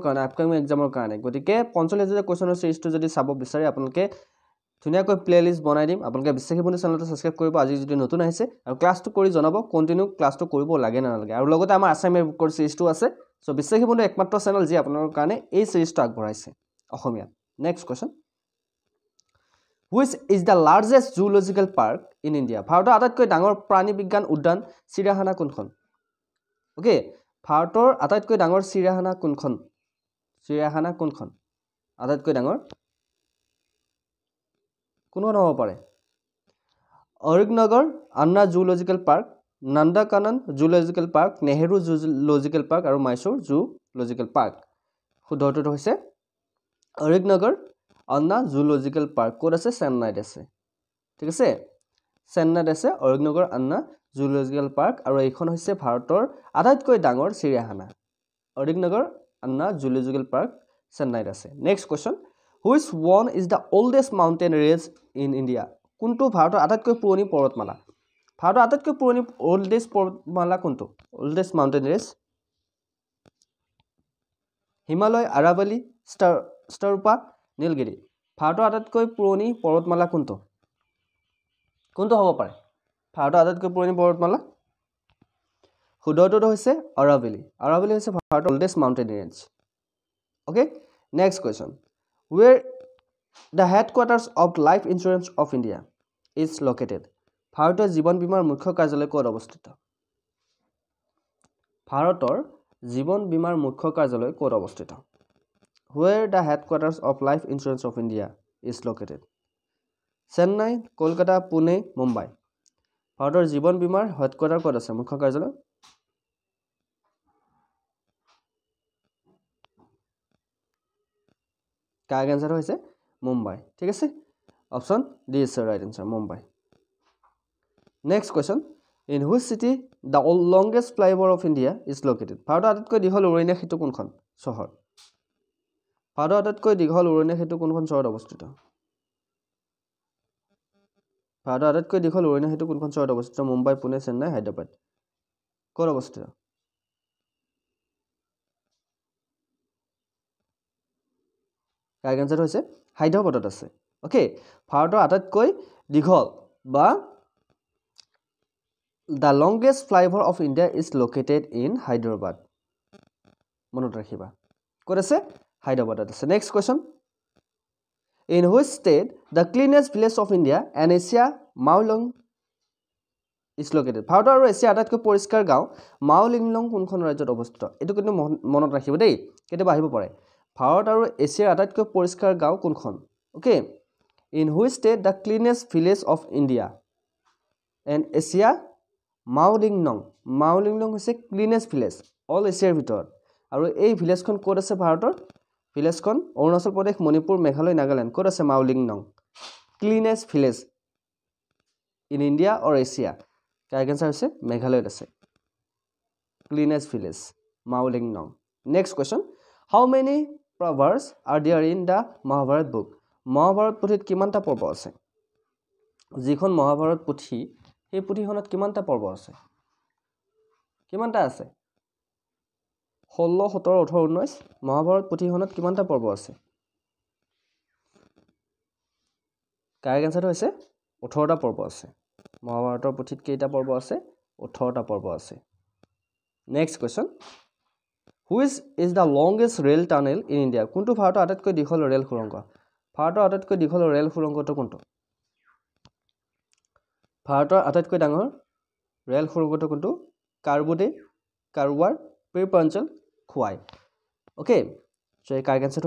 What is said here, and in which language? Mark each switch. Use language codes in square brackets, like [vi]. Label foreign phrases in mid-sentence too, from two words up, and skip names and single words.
[as] কাৰণে আপকামিং এক্সামৰ কাৰণে গতিকে 45000 কোৱেশ্চনৰ সিৰিজটো যদি চাব বিচাৰে আপোনালোকে ধুনিয়াকৈ প্লেলিষ্ট বনাই দিম আপোনালোকে বিশ্বাসী বন্ধু চেনেলটো সাবস্ক্ৰাইব কৰিব আজি যদি নতুন আহিছে আৰু ক্লাছটো কৰি জনাব কন্টিনিউ ক্লাছটো কৰিব লাগে না নালাগে আৰু লগতে আমাৰ আসাইনমেন্ট বুকৰ সিৰিজটো আছে সো বিশ্বাসী বন্ধু একমাত্ৰ চেনেল যি আপোনালোকৰ কাৰণে এই সিৰিজটো আগবঢ়াইছে অসমীয়া [en] next question Which is the largest zoological park in India? [as] ভাৰতৰ আটাইতকৈ ডাঙৰ প্ৰাণী বিজ্ঞান উদ্যান চিৰিয়াখানা কোনখন? ওকে ভাৰতৰ আটাইতকৈ ডাঙৰ চিৰিয়াখানা কোনখন? চিৰিয়াখানা কোনখন? আটাইতকৈ ডাঙৰ কোনখন হ'ব পাৰে? অৰিগনগৰ আন্না জুলজিকেল পাৰ্ক, নন্দকানন জুলজিকেল পাৰ্ক, নেহেৰু জুলজিকেল পাৰ্ক আৰু মাইসূৰ জুলজিকেল পাৰ্ক। শুদ্ধটো হৈছে অৰিগনগৰ আন্না জুলজিকেল পাৰ্ক ক'ত আছে চেন্নাইত আছে ঠিক আছে চেন্নাইত আছে অৰিগনগৰ আন্না জুলজিকেল পাৰ্ক আৰু এইখন হৈছে ভাৰতৰ আটাইতকৈ ডাঙৰ চিৰিয়াখানা অৰিগনগৰ আন্না জুলজিকেল পাৰ্ক চেন্নাইত আছে [en] next question Which one is the oldest mountain range in India? [as] কোনটো ভাৰতৰ আটাইতকৈ পুৰণি পৰ্বতমালা ভাৰতৰ আটাইতকৈ পুৰণি oldest পৰ্বতমালা কোনটো [en] oldest mountain range [as] হিমালয় আৰাৱলী ষ্টাৰপা নীলগিৰি ভাৰতৰ আটাইতকৈ পুৰণি পৰ্বতমালা কোনটো কোনটো হ'ব পাৰে ভাৰতৰ আটাইতকৈ পুৰণি পৰ্বতমালা শুদ্ধটো হৈছে আৰাৱলী আৰাৱলী হৈছে ভাৰতৰ [en] oldest mountain range okay next question where the headquarters of life insurance of India is located [as] ভাৰতৰ জীৱন বীমাৰ মুখ্য কাৰ্যালয় ক'ত অৱস্থিত ভাৰতৰ জীৱন বীমাৰ মুখ্য কাৰ্যালয় ক'ত অৱস্থিত [en] where the headquarters of life insurance of India is located [as] Chennai Kolkata Pune Mumbai ভাৰতৰ জীৱন বীমাৰ হেডকোৱাৰ্টাৰ ক'ত আছে মুখ্য কাৰ্যালয় [en] correct answer [as] হৈছে মুম্বাই ঠিক আছে [en] option D is right answer মুম্বাই next question in which city the longest flyover of India is located [as] ভাৰতৰ আটাইতকৈ দীঘল উৰণীয়া সেতু কোনখন চহৰ ভাৰতৰ আটাইতকৈ দীঘল উৰণীয়া সেতু কোনখন চহৰত অৱস্থিত ভাৰতৰ আটাইতকৈ দীঘল উৰণীয়া সেতু কোনখন চহৰত অৱস্থিত মুম্বাই পুনে চেন্নাই হায়দৰাবাদ ক'ত অৱস্থিত [en] correct answer [as] হৈছে হায়দৰাবাদত আছে ওকে ভাৰতৰ আটাইতকৈ দীঘল বা [en] the longest flyover of India is located in Hyderabad [as] মনত ৰাখিবা ক'ত আছে হায়দৰাবাদত আছে [en] next question in which state the cleanest village of India and Asia Maolong is located [as] ভাৰতৰ আৰু এছিয়াৰ আটাইতকৈ পৰিষ্কাৰ গাঁও মাওলিংলং কোনখন ৰাজ্যত অৱস্থিত এটো কিন্তু মনত ৰাখিব দেই কেতিয়াবা আহিব পাৰে ভাৰত আৰু এছিয়াৰ আটাইতকৈ পৰিষ্কাৰ গাঁও কোনখন ওকে [en] in which state the cleanest village of India and Asia [as] মাওলিংলং হৈছে [en] cleanest village all [as] এছিয়াৰ ভিতৰত আৰু এই ভিলেজখন ক'ত আছে ভাৰতৰ ভিলেজখন অৰুণাচল প্ৰদেশ মণিপুৰ মেঘালয় নাগালেণ্ড ক'ত আছে মাওলিংলং [en] cleanest village in India or Asia correct answer [as] হৈছে মেঘালয়ত আছে [en] cleanest village [as] মাওলিংলং [en] next question how many proverbs are there in the Mahabharat book [as] মহাভাৰত পুথিত কিমানটা পৰ্ব আছে যিখন মহাভাৰত পুথি এই পুথিখনত কিমানটা পৰ্ব আছে কিমানটা আছে 16 17 18 19 মহাভাৰত পুথিখনত কিমানটা পৰ্ব আছে [en] correct answer [as] হৈছে 18টা পৰ্ব আছে মহাভাৰতৰ পুথিত কেইটা পৰ্ব আছে 18টা পৰ্ব আছে [en] next question which is the longest rail tunnel in India [as] কোনটো ভাৰতৰ আটাইতকৈ দীঘল ৰেল সুৰংগ ভাৰতৰ আটাইতকৈ দীঘল ৰেল সুৰংগটো কোনটো ভাৰতৰ আটাইতকৈ ডাঙৰ ৰেল সুৰংগটো কোনটো কাৰ্বুদে কাৰৱাৰ পীৰপাঞ্চল খুৱাই [en] okay so [as] এই কাৰেক্ট আনসাৰটো